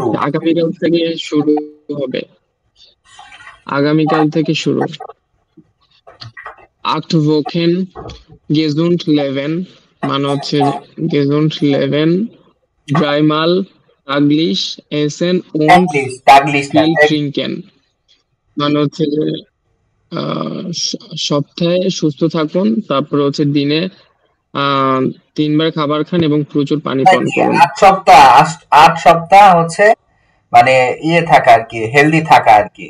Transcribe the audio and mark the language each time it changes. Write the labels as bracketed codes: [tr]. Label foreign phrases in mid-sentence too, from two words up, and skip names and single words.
[bn] আগামীকাল থেকে শুরু হবে, আগামীকাল থেকে শুরু। [de] acht Wochen gesund leben [bn] মানে হচ্ছে [de] gesund leben dreimal täglich essen und viel trinken [bn] মানে হচ্ছে যে সপ্তাহে সুস্থ থাকুন, তারপরে হচ্ছে দিনে আহ 3 বার খাবার খান এবং প্রচুর পানি তাই পান কি, করুন। 8 সপ্তাহ 8 সপ্তাহ হচ্ছে মানে ইয়ে থাকা আর কি, হেলদি থাকা আর কি।